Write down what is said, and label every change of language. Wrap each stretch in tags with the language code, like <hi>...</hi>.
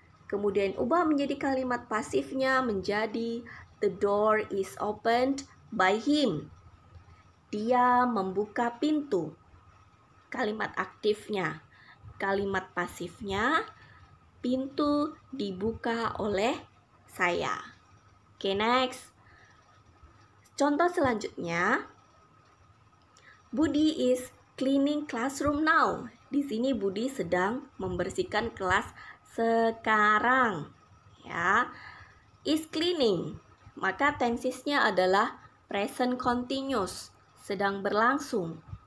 <id>Kemudian ubah menjadi kalimat pasifnya menjadi</id> <en>the door is opened by him.</en> <id>Dia membuka pintu. Kalimat aktifnya. Kalimat pasifnya, pintu dibuka oleh saya.</id> <en>Oke, next.</en> <id>Contoh selanjutnya,</id> <en>Budi is cleaning classroom now.</en> <id>Di sini Budi sedang membersihkan kelas sekarang. Ya, is cleaning. Maka tensesnya adalah present continuous, sedang berlangsung.</id>